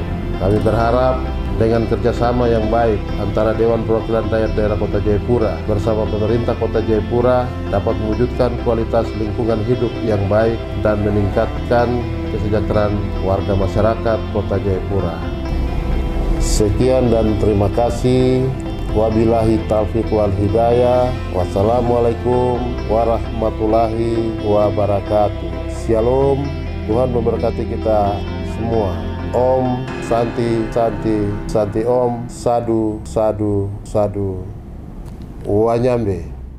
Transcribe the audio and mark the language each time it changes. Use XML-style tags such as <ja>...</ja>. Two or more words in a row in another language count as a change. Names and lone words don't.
<id>Kami berharap dengan kerjasama yang baik antara Dewan Perwakilan Rakyat Daerah Kota Jayapura bersama pemerintah Kota Jayapura dapat mewujudkan kualitas lingkungan hidup yang baik dan meningkatkan kesejahteraan warga masyarakat Kota Jayapura. Sekian dan terima kasih.</id> <ar>وبالله التوفيق والهداية. والسلام عليكم ورحمة الله وبركاته.</ar> <id>Shalom. Tuhan memberkati kita semua.</id> <sa>Om Santi Santi Santi Om Sadu Sadu Sadu Wanyambe.</sa>